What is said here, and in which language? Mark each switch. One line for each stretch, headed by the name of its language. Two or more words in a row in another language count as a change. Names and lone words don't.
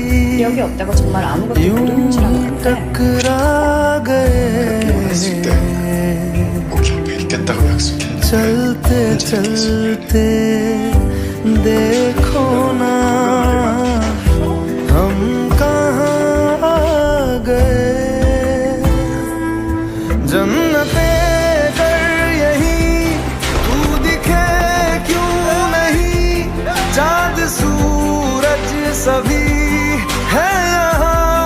Korean: 여기 없다고 정말 아무것도
Hindi: यूं
Korean: 모르는 줄 알았는데
Hindi: टकरा गए
Korean: 때 꼭 옆에 있겠다고 약속했는데
Hindi: चलते चलते देखो ना हम कहाँ आ गए जन्नते कर यही तू दिखे क्यों नहीं चाँद सूरज सभी है यहाँ